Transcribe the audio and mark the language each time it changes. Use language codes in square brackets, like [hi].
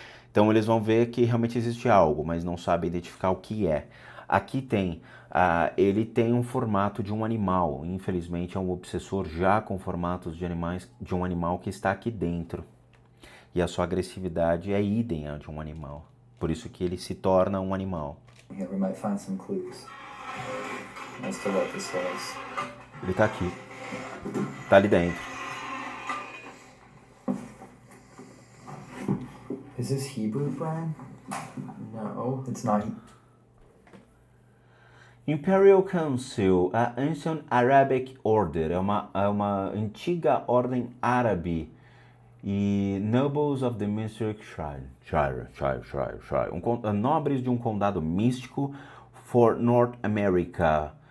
[pt] Então eles vão ver que realmente existe algo, mas não sabem identificar o que é. Aqui ele tem um formato de um animal, infelizmente é um obsessor já com formatos de um animal que está aqui dentro. E a sua agressividade é idem a de um animal, por isso que ele se torna um animal. [en] Here we might find some clues as to what this was. [pt] Ele está aqui, está ali dentro. [en] Is this Hebrew, Brian? No, it's not. Imperial Council, a Ancient Arabic Order, [pt] é uma antiga ordem árabe e [en] Nobles of the Mystic Shire, [pt] nobres de um condado místico [en] for North America.